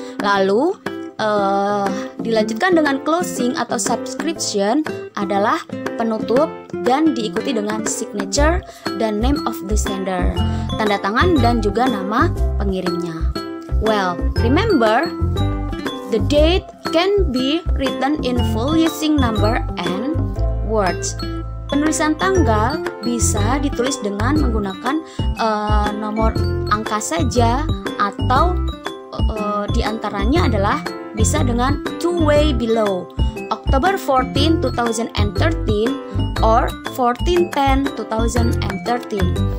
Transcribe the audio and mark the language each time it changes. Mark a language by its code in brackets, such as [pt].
[id] Lalu dilanjutkan dengan closing atau subscription adalah penutup dan diikuti dengan signature dan [en] name of the sender, [id] tanda tangan dan juga nama pengirimnya. [en] Well, remember, the date can be written in full using number and words. [id] Penulisan tanggal bisa ditulis dengan menggunakan nomor angka saja, atau diantaranya adalah bisa dengan [en] two-way below, October 14, 2013 or 14/10/2013.